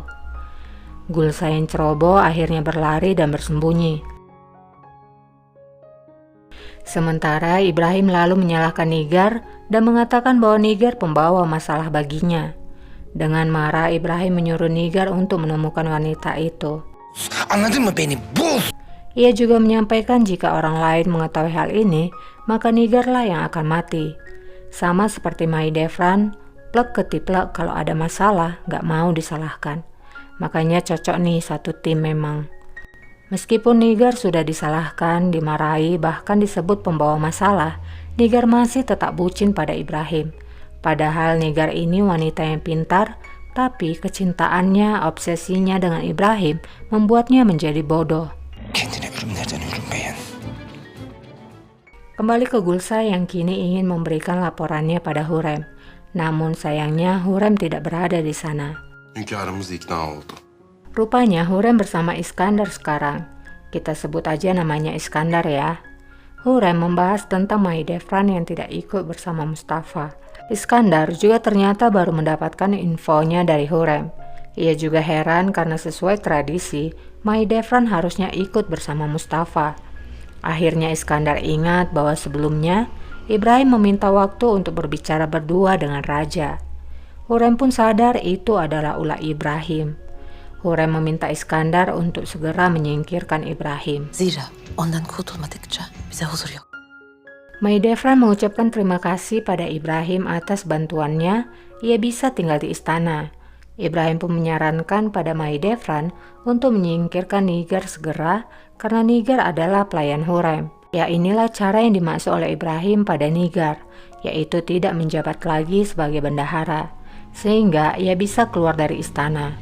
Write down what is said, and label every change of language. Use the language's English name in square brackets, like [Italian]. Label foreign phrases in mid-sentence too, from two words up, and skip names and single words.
[Indonesian] Gulsa yang ceroboh akhirnya berlari dan bersembunyi. Sementara Ibrahim lalu menyalahkan Nigar dan mengatakan bahwa Nigar pembawa masalah baginya. Dengan marah, Ibrahim menyuruh Nigar untuk menemukan wanita itu. [Turkish] Anladın mı beni? Bul! [Indonesian] Ia juga menyampaikan jika orang lain mengetahui hal ini, maka Nigarlah yang akan mati. Sama seperti Mai Devran, plek ketiplek kalau ada masalah gak mau disalahkan. Makanya cocok nih satu tim memang. Meskipun Nigar sudah disalahkan, dimarahi, bahkan disebut pembawa masalah, Nigar masih tetap bucin pada Ibrahim. Padahal Nigar ini wanita yang pintar, tapi kecintaannya, obsesinya dengan Ibrahim membuatnya menjadi bodoh. [Turkish] Kendine ürünlerden ürün beğen. [Indonesian] Kembali ke Gulsa yang kini ingin memberikan laporannya pada Hurrem. Namun sayangnya Hurrem tidak berada di sana. [Turkish] Hünkârımız ikna oldu. [Indonesian] Rupanya Hurrem bersama Iskandar sekarang. Kita sebut aja namanya Iskandar ya. Hurrem membahas tentang Mahidevran yang tidak ikut bersama Mustafa. Iskandar juga ternyata baru mendapatkan infonya dari Hurrem. Ia juga heran karena sesuai tradisi, Mahidevran harusnya ikut bersama Mustafa. Akhirnya Iskandar ingat bahwa sebelumnya Ibrahim meminta waktu untuk berbicara berdua dengan raja. Hurrem pun sadar itu adalah ulah Ibrahim. Hurrem meminta Iskandar untuk segera menyingkirkan Ibrahim. [Turkish] Zira ondan kurtulmadıkça bize huzur yok. [Indonesian] Mahidevran mengucapkan terima kasih pada Ibrahim atas bantuannya, ia bisa tinggal di istana. Ibrahim pun menyarankan pada Mahidevran untuk menyingkirkan Nigar segera karena Nigar adalah pelayan Hurrem. Ya inilah cara yang dimaksud oleh Ibrahim pada Nigar, yaitu tidak menjabat lagi sebagai bendahara, sehingga ia bisa keluar dari istana.